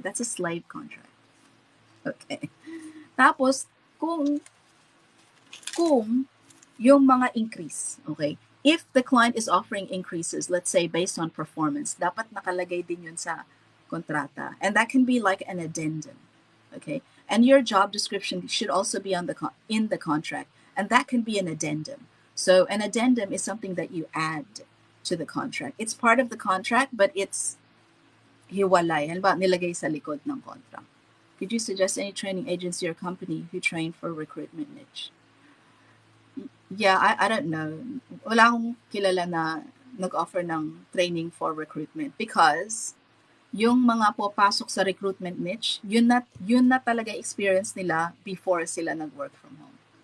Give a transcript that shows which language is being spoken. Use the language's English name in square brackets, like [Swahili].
[English] That's a slave contract. Okay. Tapos, kung yung mga increase, okay, if the client is offering increases, let's say based on performance, [Filipino] dapat nakalagay din yun sa kontrata. [English] And that can be like an addendum, okay? And your job description should also be in the contract, and that can be an addendum. So an addendum is something that you add to the contract. It's part of the contract, but it's hiwalay. [Filipino] Halimbawa, nilagay sa likod ng contract. [English] Could you suggest any training agency or company who train for recruitment niche? [Filipino] Yeah, [English] I don't know. [Filipino] Wala akong kilala na nag-offer ng training for recruitment because yung mga papasok sa recruitment niche, yun na talaga experience nila before sila nag-work from home.